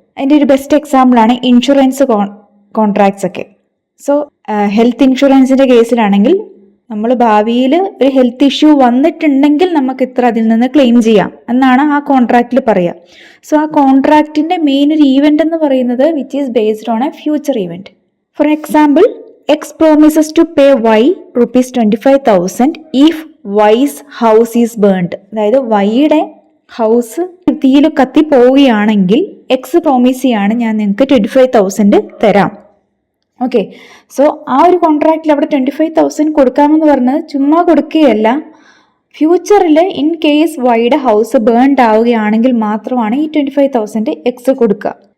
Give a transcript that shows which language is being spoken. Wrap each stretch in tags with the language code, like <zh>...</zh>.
<ml>അതിൻ്റെ ഒരു ബെസ്റ്റ് എക്സാമ്പിളാണ് ഇൻഷുറൻസ് കോൺട്രാക്ട്സ് ഒക്കെ. സോ ഹെൽത്ത് ഇൻഷുറൻസിൻ്റെ കേസിലാണെങ്കിൽ നമ്മൾ ഭാവിയിൽ ഒരു ഹെൽത്ത് ഇഷ്യൂ വന്നിട്ടുണ്ടെങ്കിൽ നമുക്ക് ഇത്ര അതിൽ നിന്ന് ക്ലെയിം ചെയ്യാം എന്നാണ് ആ കോൺട്രാക്റ്റിൽ പറയുക. സോ ആ കോൺട്രാക്റ്റിൻ്റെ മെയിൻ ഒരു ഈവൻ്റ് എന്ന് പറയുന്നത്</ml> <en>Which is based on a future event. For example, X promises to pay Y rupees 25,000 if Y's house is burned.</en> <ml>അതായത് Yയുടെ ഹൗസ് തീയിൽ കത്തി പോവുകയാണെങ്കിൽ X പ്രോമിസ് ചെയ്യാണ് ഞാൻ നിങ്ങൾക്ക് 25,000 തരാം. ഓക്കെ, സോ ആ ഒരു കോൺട്രാക്റ്റിൽ അവിടെ 25,000 കൊടുക്കാമെന്ന് പറഞ്ഞത് ചുമ്മാ കൊടുക്കുകയല്ല, ഫ്യൂച്ചറിൽ ഇൻ കേസ് Yയുടെ ഹൗസ് ബേൺഡ് ആവുകയാണെങ്കിൽ മാത്രമാണ് ഈ 25,000 X കൊടുക്കുക.</ml>